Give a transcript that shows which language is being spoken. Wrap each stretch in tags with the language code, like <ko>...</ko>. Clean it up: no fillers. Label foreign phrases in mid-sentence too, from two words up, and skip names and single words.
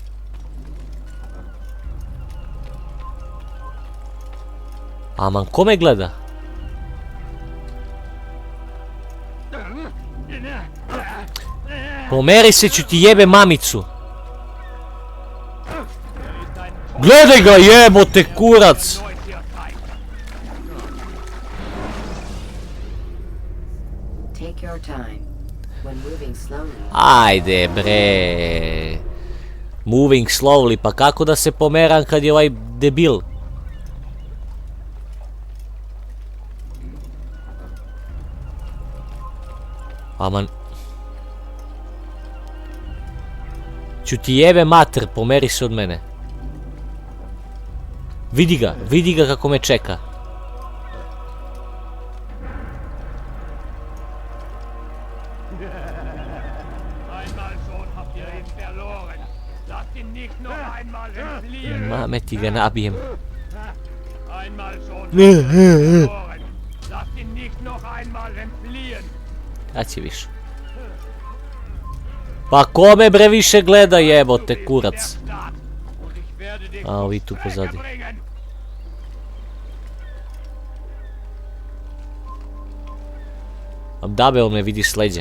<sr>Aman, ko me gleda? Pomeri se, ću ti jebe mamicu. Gledaj ga, jebote kurac!</sr> <en>Take your time. When moving slowly,</en> <sr>Ajde bre.</sr> <en>Moving slowly,</en> <sr>pa kako da se pomeram kad je ovaj debil? Aman. Ću ti jebe mater, pomeri se od mene. Vidi ga kako me čeka.</sr> <de>Einmal schon habt ihr ihn verloren. Lasst ihn nicht noch einmal entfliehen.</de> <sr>Mame ti ga nabijem.</sr> <de>Einmal schon habt ihr ihn verloren. Lasst ihn nicht noch einmal entfliehen.</de> <sr>Sad će više. Pa kome bre više gleda jebote kurac. A ovi tu pozadi. Dabe on me vidi s leđa.</sr>